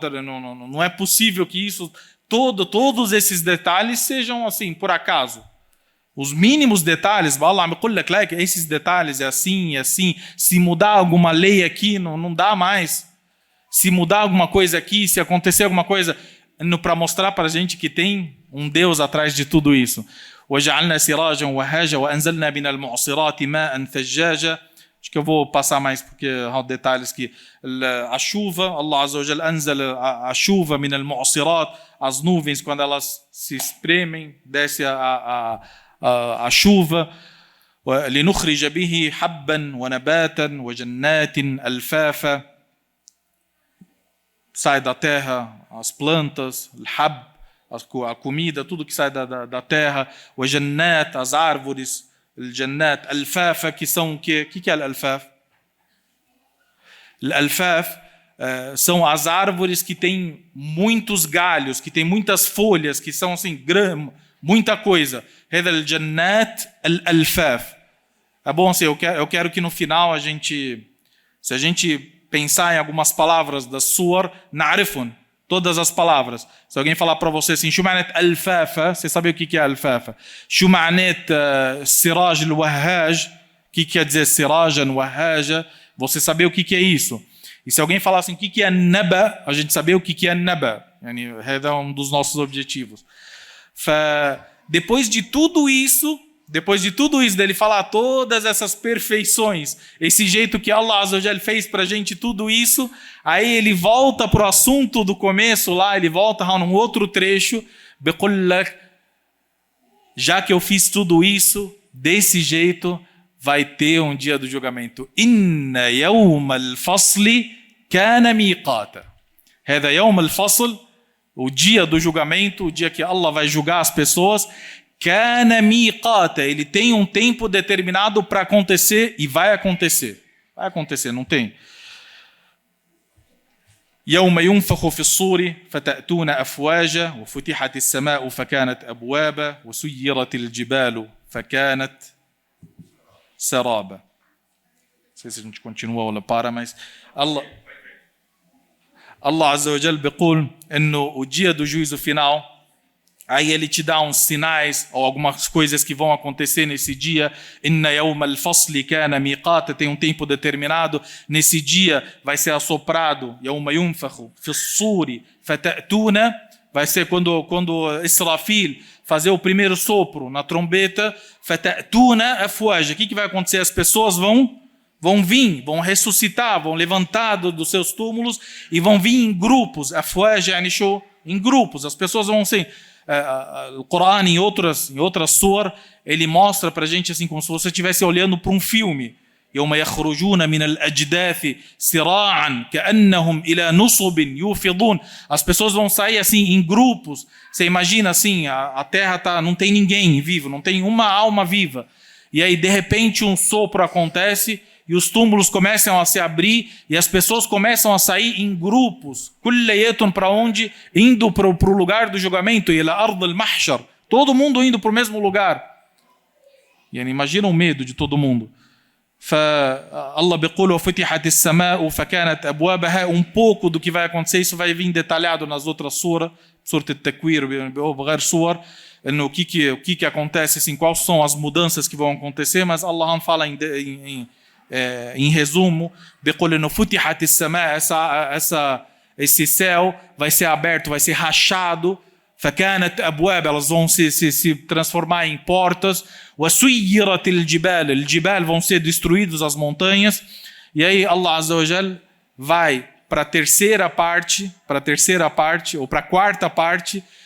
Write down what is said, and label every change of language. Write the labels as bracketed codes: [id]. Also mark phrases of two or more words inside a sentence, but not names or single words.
[pt] Não é possível que isso, todos esses detalhes sejam assim, por acaso. Os mínimos detalhes, esses detalhes é assim, se mudar alguma lei aqui, não dá mais. Se mudar alguma coisa aqui, se acontecer alguma coisa, para mostrar para a gente que tem um Deus atrás de tudo isso. [ar] وَجَعَلْنَا سِرَاجًا وَهَّاجًا وَأَنزَلْنَا مِنَ الْمُعْصِرَاتِ مَاءً ثَجَّاجًا. [pt] Acho que eu vou passar mais porque há detalhes que a chuva, [ar] الله عز وجل أنزل [pt] a chuva [ar] من المعصرات, [pt] as nuvens quando elas se espremem, desce a chuva. [ar] لِنُخْرِجَ بِهِ حَبًّا وَنَبَاتًا وَجَنَّاتٍ أَلْفَافًا, [pt] sai da terra as plantas, al-hab, a comida, tudo que sai da terra, o jannat, as árvores, o jannat, alfafa, que são o quê? O que é al-alfaf? Al-alfaf são as árvores que têm muitos galhos, que têm muitas folhas, que são assim, muita coisa. [ar] هذه الجنات الألفاف. [pt] É bom assim, eu quero que no final se a gente pensar em algumas palavras da suar, na'rifun, todas as palavras. Se alguém falar para você assim, [ar] شومانت الفافا, [pt] você sabe o que é al-fafa. [ar] شومانت سراج الوهاج, [pt] o que quer dizer [ar] سراجا وهاجا, [pt] você saber o que é isso. E se alguém falar assim, o que é naba, a gente saber o que é naba. É um dos nossos objetivos. Depois de tudo isso, depois de tudo isso, dele falar todas essas perfeições, esse jeito que [ar] الله عز وجل [pt] fez pra gente, tudo isso, aí ele volta pro assunto do começo lá, ele volta num outro trecho, já que eu fiz tudo isso, desse jeito, vai ter um dia do julgamento. [ar] إن يوم الفصل كان ميقاتا. هذا يوم الفصل, [pt] o dia do julgamento, o dia que Allah vai julgar as pessoas, [ar] كان ميقاتا, [pt] ele tem um tempo determinado para acontecer e vai acontecer. Vai acontecer, não tem. [ar] يوم ينفخ في الصور فتأتون أفواجا وفتحت السماء فكانت أبوابا وسيرت الجبال فكانت سرابا. [pt] Não sei se a gente continua ou para, mas [ar] الله عز وجل بيقول إنه [pt] o dia do juízo final, aí ele te dá uns sinais ou algumas coisas que vão acontecer nesse dia. [ar] إن يوم الفصل كان ميقاتا, [pt] tem um tempo determinado. Nesse dia vai ser assoprado. [ar] يوم ينفخ في الصور فتأتون, [pt] vai ser quando Israfil fazer o primeiro sopro na trombeta. [ar] فتأتون أفواجا. [pt] O que vai acontecer? As pessoas vão vir, vão ressuscitar, vão levantar dos seus túmulos e vão vir em grupos. [ar] أفواجا يعني شو, [pt] em grupos. As pessoas vão ser o Corão em outras suras, ele mostra para a gente assim, como se você estivesse olhando para um filme. [ar] يوم يخرجون من الأجداث سراعا كأنهم إلى نصب يوفضون. [pt] As pessoas vão sair assim em grupos. Você imagina assim, a terra não tem ninguém vivo, não tem uma alma viva. E aí de repente um sopro acontece e os túmulos começam a se abrir e as pessoas começam a sair em grupos. Para onde? Indo para o lugar do julgamento. [ar] إلى أرض المحشر. [pt] Todo mundo indo para o mesmo lugar. E imagina o medo de todo mundo. [ar] Allah بيقول وفتحت السماء فكانت أبوابها. [pt] Um pouco do que vai acontecer, isso vai vir detalhado nas outras suras, Surat al-Takwir, بغير suar, o que acontece, assim, quais são as mudanças que vão acontecer, mas Allah fala em resumo, esse céu vai ser aberto, vai ser rachado, elas vão se transformar em portas, vão ser destruídos as montanhas, e aí [ar] الله عز وجل [pt] vai para a terceira parte, ou para a quarta parte.